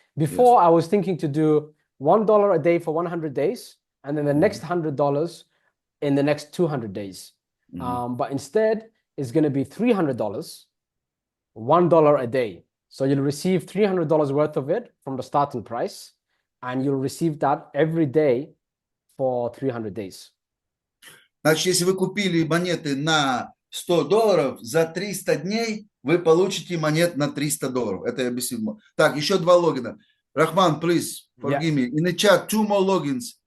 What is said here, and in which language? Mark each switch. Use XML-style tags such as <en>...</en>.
<en>Before, yes. I was thinking to do $1 a day for 100 days, and then the next $100 in the next 200 days. But instead, it's going to be $300, $1 a day. So you'll receive $300 worth of it from the starting price, and you'll receive that every day for 300 days.</en> <ru>Значит, если вы купили монеты на $100, за 300 дней вы получите монет на $300. Это я объяснил. Так, еще 2 логина.</ru> <en>Рахман, please, forgive me. In the chat, 2 more logins.</en>